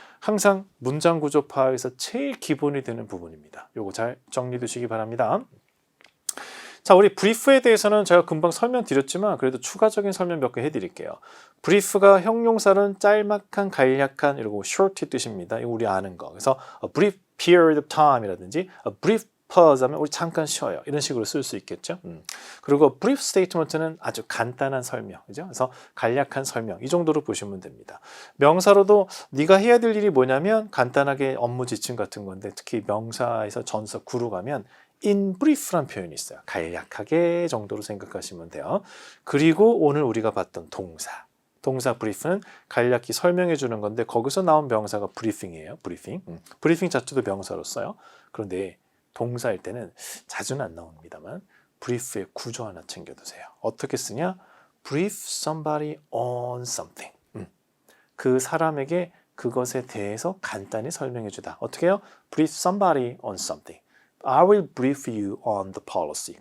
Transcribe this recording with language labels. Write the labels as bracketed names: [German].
[Korean] 항상 문장 구조 파악에서 제일 기본이 되는 부분입니다. 요거 잘 정리해 두시기 바랍니다. 자, 우리 브리프에 대해서는 제가 금방 설명드렸지만 그래도 추가적인 설명 몇 개 해드릴게요. 브리프가 형용사는 짤막한, 간략한, 이러고 short 뜻입니다. 이거 우리 아는 거. 그래서 [English] a brief period of time [Korean] 이라든지 [English] a brief pause [Korean] 하면 우리 잠깐 쉬어요. 이런 식으로 쓸 수 있겠죠. 그리고 brief statement는 아주 간단한 설명. 그죠? 그래서 간략한 설명. 이 정도로 보시면 됩니다. 명사로도 네가 해야 될 일이 뭐냐면 간단하게 업무 지침 같은 건데 특히 명사에서 전서 구로 가면 in brief란 표현이 있어요. 간략하게 정도로 생각하시면 돼요. 그리고 오늘 우리가 봤던 동사 brief는 간략히 설명해 주는 건데 거기서 나온 명사가 briefing이에요. briefing 자체도 명사로 써요. 그런데 동사일 때는 자주는 안 나옵니다만 brief의 구조 하나 챙겨두세요. 어떻게 쓰냐? [English] brief somebody on something. [Korean] 그 사람에게 그것에 대해서 간단히 설명해 주다. 어떻게 해요? [English] brief somebody on something. I will brief you on the policy.